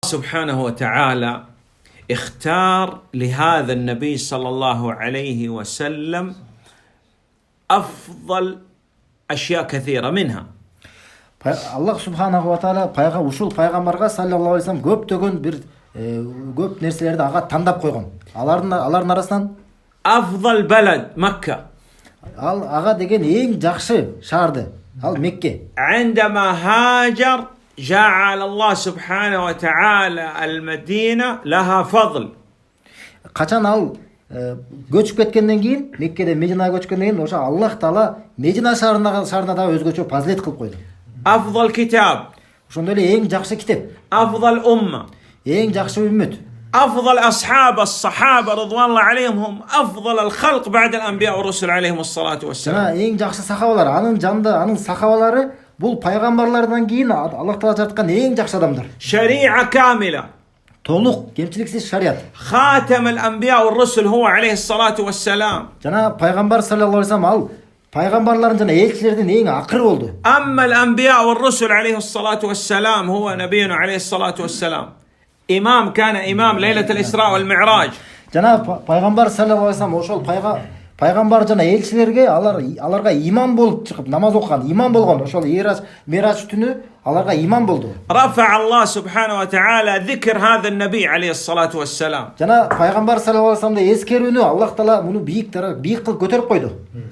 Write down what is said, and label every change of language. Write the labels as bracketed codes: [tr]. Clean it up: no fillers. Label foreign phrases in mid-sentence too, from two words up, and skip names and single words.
[ar] سبحانه وتعالى اختار لهذا النبي صلى الله عليه وسلم أفضل أشياء كثيرة منها. الله سبحانه وتعالى [ky] ушул пайгамбарга [ar] صلى الله عليه وسلم [ky] көптөгөн бир көп нерселерди ага тандап койгон. Алардын арасынан [ar] أفضل بلد مكة. [ky] ага деген эң жакшы шаарды ал Мекке. [ar] عندما هاجر جعل الله سبحانه وتعالى المدينة لها فضل. [ky] Качан ал көчүп кеткенден кийин, Меккеде Мединага көчкөндөн кийин, ошо Аллах таала Медина шаарына да өзгөчө фазилет кылып койду. [ar] أفضل كتاب. [ky] Ошондой эле эң жакшы китеп. [ar] أفضل أمة. [ky] Эң жакшы үммөт. [ar] أفضل أصحاب الصحابة رضوان الله عليهم هم أفضل الخلق بعد الأنبياء والرسل عليهم الصلاة والسلام. [ky] Эң жакшы сахабалар, анын жанында анын сахабалары бул пайгамбарлардан кийин Аллах таала жараткан эң жакшы адамдар. [ar] شريعة كاملة. [ky] Толук, кемчиликсиз шариат. [ar] خاتم الأنبياء والرسل هو عليه الصلاة والسلام. [ky] Жана пайгамбар [ar] صلى الله عليه وسلم [ky] ал пайгамбарлардын жана элчилердин эң акыры болду. [ar] أما الأنبياء والرسل عليه الصلاة والسلام هو نبينا عليه الصلاة والسلام. إمام كان إمام ليلة الإسراء والمعراج. [ky] Жана пайгамбар [ar] صلى الله عليه وسلم [ky] ошол пайгамбар жана элчилерге аларга имам болуп чыгып намаз окуган, имам болгон. Ошол Мираж түнү аларга имам болду. [ar] رفع الله سبحانه وتعالى ذكر هذا النبي عليه الصلاة والسلام. [ky] Жана пайгамбар [ar] صلى الله عليه [ky] вассаламды эскерүүнү Аллах таала муну бийик кылып көтөрүп койду.